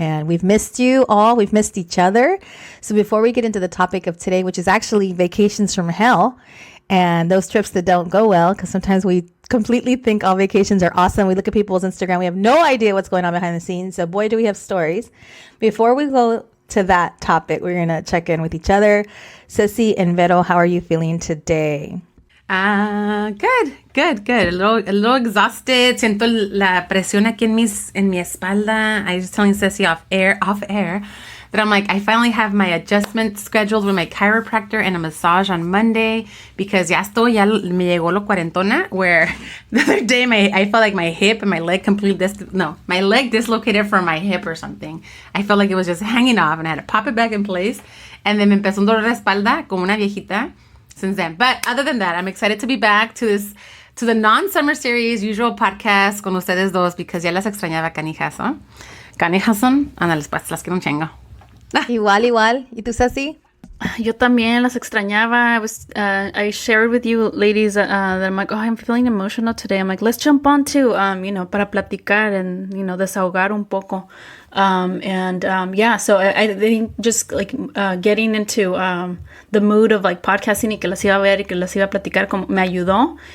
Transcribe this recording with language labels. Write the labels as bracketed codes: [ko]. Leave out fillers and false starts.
[en] And we've missed you all. We've missed each other. So before we get into the topic of today, which is actually vacations from hell, and those trips that don't go well, because sometimes we completely think all vacations are awesome. We look at people's Instagram. We have no idea what's going on behind the scenes. So boy, do we have stories. Before we go to that topic, we're going to check in with each other. Ceci and Vero, how are you feeling today? Good. A little exhausted. [es] Siento la presión aquí en mi espalda. [en] I was telling Ceci off air, that I'm like, I finally have my adjustment scheduled with my chiropractor and a massage on Monday because [es] ya me llegó lo cuarentona, [en] where the other day I felt like my hip and my leg my leg dislocated from my hip or something. I felt like it was just hanging off and I had to pop it back in place. And then [es] me empezó un dolor de espalda como una viejita [en] since then. But other than that, I'm excited to be back to the non-summer series usual podcast [es] con ustedes dos [en] because [es] ya las extrañaba, canijas, ¿no? Canijas son, ándales, pues las quiero un chingo. Igual. ¿Y tú, Ceci? Yo también las extrañaba. [en] I shared with you ladies that I'm like, I'm feeling emotional today. I'm like, let's jump on to, [es] para platicar [en] and, [es] desahogar un poco. [en] So I think just like getting into the mood of like podcasting [es] y que las iba a ver y que las iba a platicar como me ayudó.